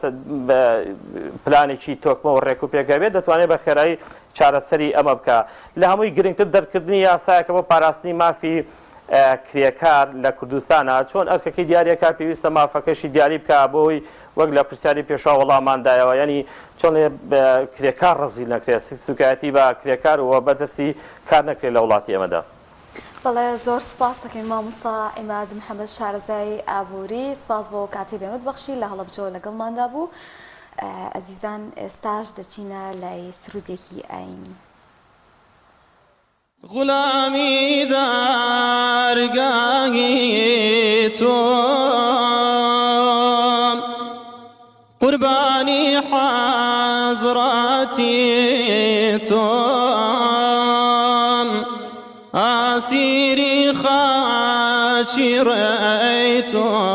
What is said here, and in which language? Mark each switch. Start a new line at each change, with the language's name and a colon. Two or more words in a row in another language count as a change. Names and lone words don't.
Central Kurdish: پلانێکی تۆکمە و ڕێک و پێکەوێت دەتوانێت بە خێرایی چارەسەری ئەمە بکە لە هەمووی گرنگتر دەرکردنی یاسایەکە بۆ پاراستنی مافی کرێکار لە کوردستانە چۆن ئەرکەکەی دیارەکە پێویستە مافەکەشی دیاری بکە بۆی وەک لە پرسیاری پێشوا وەڵاماندایەوە ینی چۆن کرێکار ڕزیل نەکرێت سوکایەتی بە کرێکار و بەدەستی کار نەکرێت لە وڵاتی ئێمەدا. بەڵێ زۆر سپاس دەکەین مامۆستا عیماد محەممەد شارەزای ئابووری سپاس بۆ کاتی بێمت بەخشی لە هەڵەبجەوە لەگەڵماندا بوو ئەزیزان ئێستاش دەچینە لای سرودێکی ئاینی
Persian: غلامی دارگاهی تو قربانی حضراتی تو اسیری خاچی ری تو